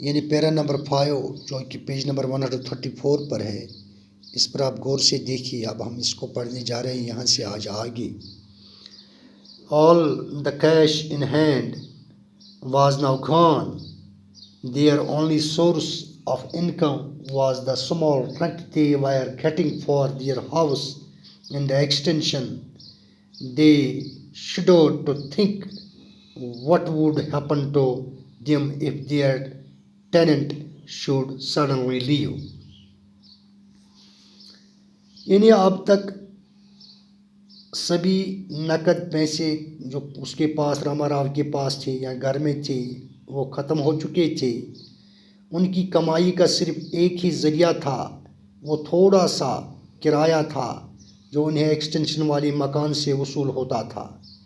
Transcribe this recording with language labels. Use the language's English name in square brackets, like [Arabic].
[Urdu] پیرا number 5 جو کہ page number 134 پر ہے، اس پر آپ غور سے دیکھیے۔ اب ہم اس کو پڑھنے جا رہے ہیں یہاں سے آج آگے۔ [English] All the cash in hand was now gone. Their only source of income was the small rent they were getting for their house in the extension. They shuddered to think what would happen to them if their tenant should suddenly leave. [Urdu] یعنی اب تک سبھی نقد پیسے جو اس کے پاس راما راؤ کے پاس تھے یا گھر میں تھے وہ ختم ہو چکے تھے. ان کی کمائی کا صرف ایک ہی ذریعہ تھا، وہ تھوڑا سا کرایہ تھا جو انہیں ایکسٹینشن والی مکان سے وصول ہوتا تھا.